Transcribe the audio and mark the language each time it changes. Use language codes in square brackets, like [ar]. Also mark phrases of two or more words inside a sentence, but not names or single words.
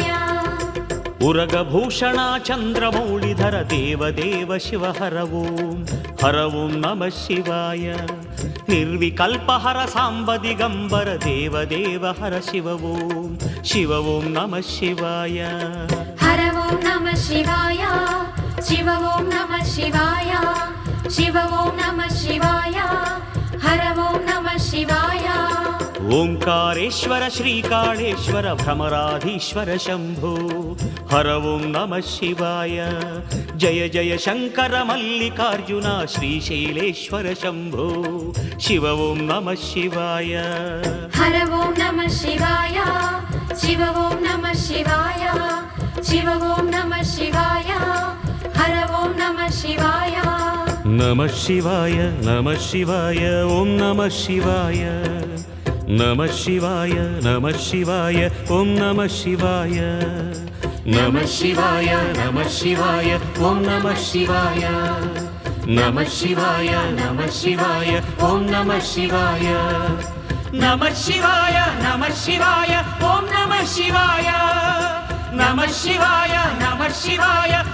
[te] ఉరగభూషణ చంద్రమౌళిధర దేవదేవ శివ హర ఓం నమ శివాయ నిర్వికల్పహర సాంబ దిగంబర దేవదేవ హర శివ ఓం నమ శివాయ [sa] हर ॐ नमः शिवाय शिव ॐ नमः शिवाय शिव ॐ नमः शिवाय हर ॐ नमः शिवाय [te] ఓంకారేశ్వర శ్రీకాళేశ్వర భ్రమరాధీశ్వర శంభో హర ఓం నమ శివాయ జయ జయ శంకర మల్లికార్జున శ్రీశైలేశ్వర శంభో శివ ఓం నమ శివాయ [sa] हर ॐ नमः शिवाय शिव ॐ नमः शिवाय शिव ॐ नमः शिवाय हर ॐ नमः शिवाय [te] నమ శివాయ నమ శివాయ ఓం నమ శివాయ నమ శివాయ నమ శివాయ ఓం నమ శివాయ నమ శివాయ నమ శివాయ ఓం నమ శివాయ నమ శివాయ నమ శివాయ ఓం నమ శివాయ నమ శివాయ నమ శివాయ ఓం నమ శివాయ నమ శివాయ నమ శివాయ